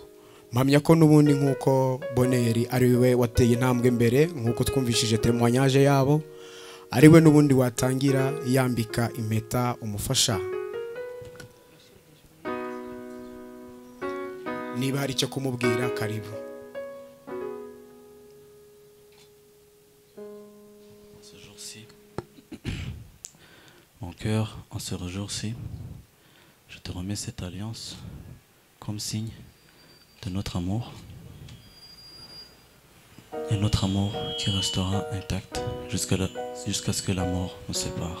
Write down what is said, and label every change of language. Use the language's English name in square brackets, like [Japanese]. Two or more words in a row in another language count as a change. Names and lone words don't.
[Kinyarwanda] Mpamya ko n'ubundi nk'uko Bonheur ari we wateye intambwe mbere, nk'uko twumvishije témoignage yabo, ari we n'ubundi watangira yambika impeta umufasha. Niba hari icyo kumubwira karibu. [French] Mon cœur, en ce jour-ci, je te remets cette alliance comme signe de notre amour, et notre amour qui restera intact jusqu'à ce que la mort nous sépare.